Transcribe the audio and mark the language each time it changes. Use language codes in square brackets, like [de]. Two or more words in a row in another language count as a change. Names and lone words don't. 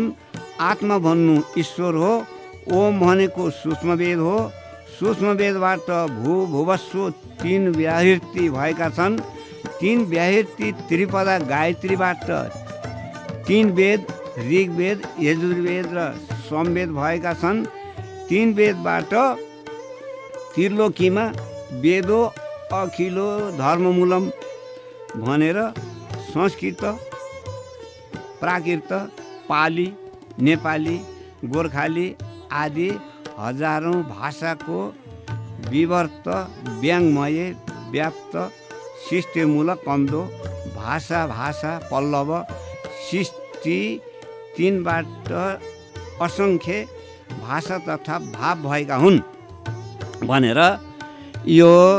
[ne] आत्मा भन्नु ईश्वर हो। ओम भनेको सूक्ष्मवेद हो। सूक्ष्मवेदबाट भूभुवस्सु 3 व्याहृति भएका छन्। 3 व्याहृति त्रिपदा गायत्रीबाट 3 वेद ऋग्वेद, यजुर्वेद र सामवेद भएका छन्। 3 वेदबाट त्रिलोकीमा [sa] वेदो अखिलो धर्ममूलम [ne] भनेर संस्कृत, प्राकृत, पाली, नेपाली, गोर्खाली आदि हजारौँ भाषाको विवर्त व्यङ्गमय व्याप्त सृष्टिमूलक कन्दो भाषा पल्लव सृष्टि 3बाट असङ्ख्य भाषा तथा भाव भएका हुन् भनेर यो